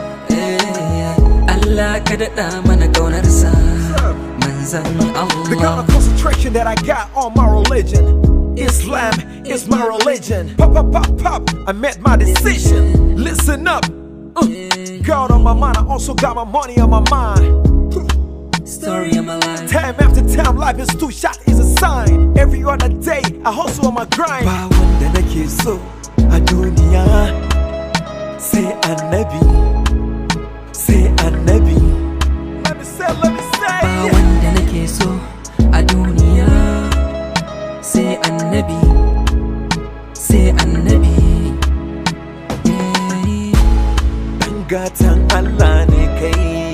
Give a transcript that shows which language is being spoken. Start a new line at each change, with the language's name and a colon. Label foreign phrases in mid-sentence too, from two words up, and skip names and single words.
Hausa: Eh, Allah ka daɗa mana ƙaunarsa.
English: Manzan The kind Allah. of concentration that I got on my religion, Islam is my religion. Pop, pop, pop, pop, I made my decision. Listen up. Uh, God on my mind, I also got my money on my mind. Story of my life. Time after time, life is too short, is a sign. Every other day, I hustle on my grind.
Hausa: Ba wanda nake so a duniya, sai annabi, sai annabi.
English: Let me say, let me say.
Hausa: Ba wanda nake so a duniya, sai annabi, sai annabi. Yeah. Ɗan gatan Allah ne kai.